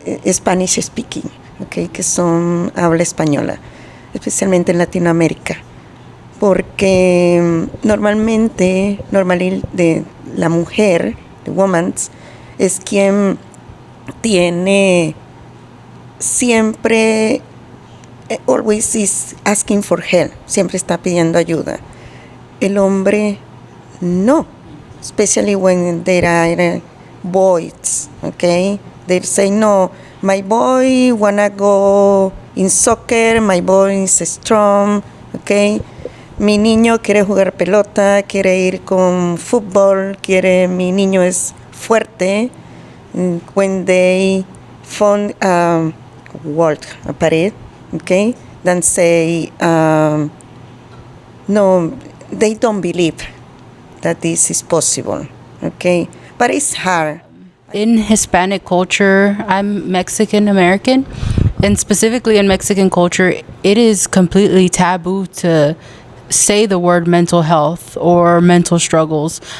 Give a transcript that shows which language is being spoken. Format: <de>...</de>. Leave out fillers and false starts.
<en>Spanish speaking,</en> <es>okay, que son habla española, especialmente en Latinoamérica, porque normalmente de la mujer,</es> <en>the woman,</en> <es>es quien tiene siempre,</es> <en>always is asking for help,</en> <es>siempre está pidiendo ayuda. El hombre no,</es> <en>especially when there are boys, okay? They say, no, my boy wanna go in soccer, my boy is strong, okay?</en> <es>Mi niño quiere jugar pelota, quiere ir con fútbol, mi niño es fuerte.</es> <en>When they found wall,</en> <es>a pared,</es> <en>okay, then say, no, they don't believe that this is possible, okay, but it's hard. In Hispanic culture, I'm Mexican American, and specifically in Mexican culture, it is completely taboo to say the word mental health or mental struggles.</en>